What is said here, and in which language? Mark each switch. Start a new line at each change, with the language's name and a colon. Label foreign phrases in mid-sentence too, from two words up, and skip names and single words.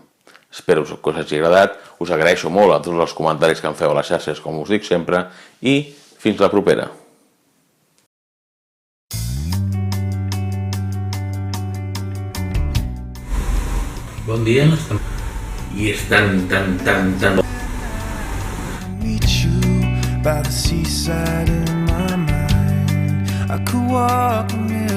Catalan: Espero que us hagi agradat, us agraeixo molt a tots els comentaris que em feu a les xarxes, com us dic sempre, i fins la propera. Bon dia, i és tan...
English: Meet you by the seaside in my mind. I could walk